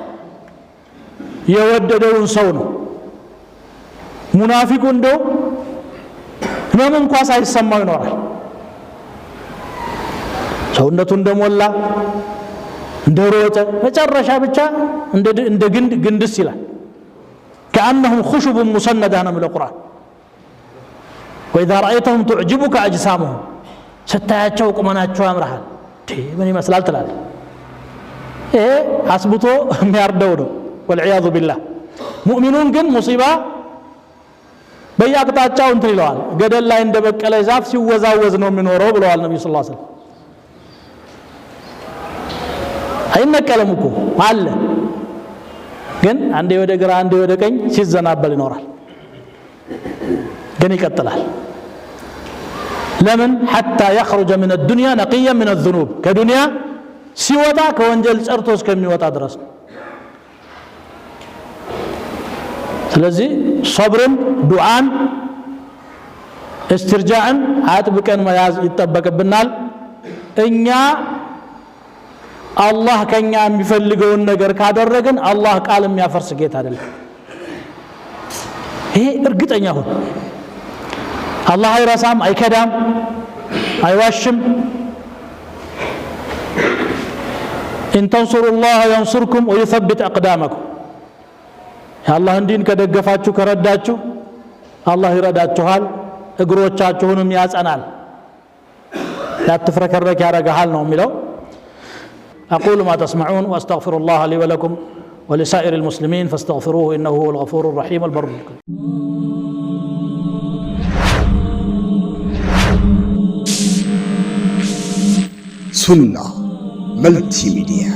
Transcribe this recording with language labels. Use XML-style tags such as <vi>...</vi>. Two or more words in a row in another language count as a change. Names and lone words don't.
<am>የወደደውን ሰው ነው። ሙናፊቁ እንደው ህመም እንኳን ሳይሰማው ይኖራል። ሰውነቱ እንደሞላ እንደሮጠ መጨረሻ ብቻ እንደ ግንድስ ይላል።</am> <ar>كأنهم خشب مسندة من القرآن وإذا رأيتهم تعجبك أجسامهم</ar> <am>ስታያቸው ቁመናቸው ያምራል። ምን ይመስላል ትላለህ። ይሄ አስብቶ የሚያርደው ነው። ወልዒያዙ ቢላህ። ሙእሚኑን ግን ሙሲባ በየአቅጣጫው እንትን ይለዋል። ገደል ላይ እንደበቀለ ዛፍ ሲወዛወዝ ነው የሚኖረው ብለዋል ነብዩ ሰለላሁ ዐለይሂ ወሰለም። አይነቀልም እኮ አለ። ግን አንዴ ወደ ግራ አንዴ ወደ ቀኝ ሲዘናበል ይኖራል ግን ይቀጥላል ለምን</am> <ar>حتى يخرج من الدنيا نقيا من الذنوب</ar> <am>ከዱንያ ሲወጣ ከወንጀል ጸርቶ እስከሚወጣ ድረስ ስለዚህ ሶብርን ዱዓን استرجاعን አጥብቀን መያዝ ይተበቀብናል እኛ አላህ ከኛ የሚፈልገውን ነገር ካደረግን አላህ ቃል የሚያፈርስ ጌታ አይደለም ይሄ እርግጠኛ ሁን አላህ አይረሳም አይከዳም አይዋሽም</am> <ar>ان تنصروا الله ينصركم ويثبت اقدامكم يا الله</ar> <am>እንዲን ከደገፋችሁ ከረዳችሁ አላህ ይረዳችኋል እግሮቻችሁንም ያጸናል ያትፍረከረክ ያረጋሃል ነው የሚለው</am> <ar>أقول ما تسمعون وأستغفر الله لي ولكم ولسائر المسلمين فاستغفروه إنه هو الغفور الرحيم البر الكريم سنة ملتي ميديا</ar>